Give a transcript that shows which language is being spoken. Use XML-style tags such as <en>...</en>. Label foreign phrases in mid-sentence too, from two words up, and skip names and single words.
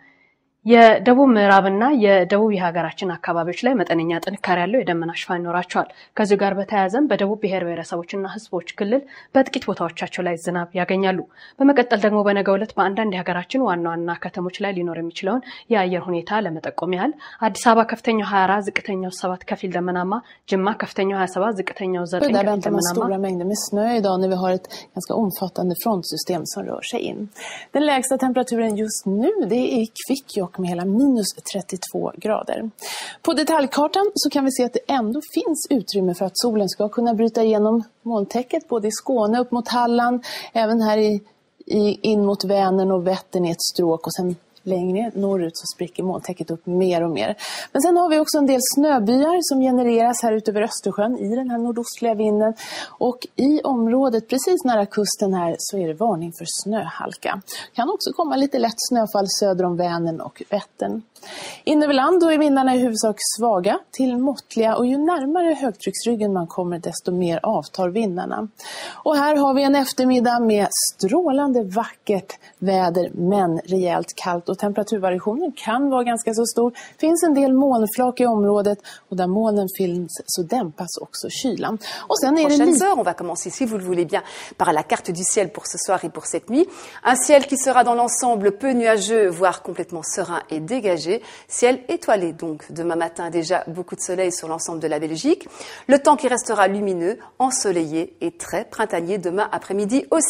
<am>የደቡብ ምዕራብና የደቡብ የሀገራችን አካባቢዎች ላይ መጠነኛ ጥንካሬ ያለው የደመና ሽፋን ይኖራቸዋል። ከዚህ ጋር በተያያዘም በደቡብ ብሔር ብሔረሰቦችና ህዝቦች ክልል በጥቂት ቦታዎቻቸው ላይ ዝናብ ያገኛሉ። በመቀጠል ደግሞ በነገው ዕለት በአንዳንድ የሀገራችን ዋና ዋና ከተሞች ላይ ሊኖር የሚችለውን የአየር ሁኔታ ለመጠቆም ያህል አዲስ አበባ ከፍተኛው 24፣ ዝቅተኛው 7 ከፊል ደመናማ፣ ጅማ ከፍተኛው 27፣ ዝቅተኛው 9 ከፊል ደመናማ።</am> <sv>Stora mängder med snö idag när vi har ett ganska omfattande frontsystem som rör sig in. Den lägsta temperaturen just nu det är i Kvikkjokk med hela minus 32 grader. På detaljkartan så kan vi se att det ändå finns utrymme för att solen ska kunna bryta igenom molntäcket både i Skåne upp mot Halland, även här in mot Vänern och Vättern i ett stråk och sen längre norrut så spricker molntäcket upp mer och mer. Men sen har vi också en del snöbyar som genereras här ute över Östersjön i den här nordostliga vinden. Och i området precis nära kusten här så är det varning för snöhalka. Kan också komma lite lätt snöfall söder om Vänern och Vättern. In över land då är vindarna i huvudsak svaga till måttliga och ju närmare högtrycksryggen man kommer desto mer avtar vindarna. Och här har vi en eftermiddag med strålande vackert väder men rejält kallt och temperaturvariationen kan vara ganska så stor. Finns en del molnflak i området och där molnen finns så dämpas också kylan. Och sen är det</sv> <fr>on va commencer si vous le voulez bien par la carte du ciel pour ce soir et pour cette nuit. Un ciel qui sera dans l'ensemble peu nuageux voire complètement serein et dégagé. Ciel étoilé donc demain matin déjà beaucoup de soleil sur l'ensemble de la Belgique. Le temps qui restera lumineux, ensoleillé et très printanier demain après-midi aussi.</fr>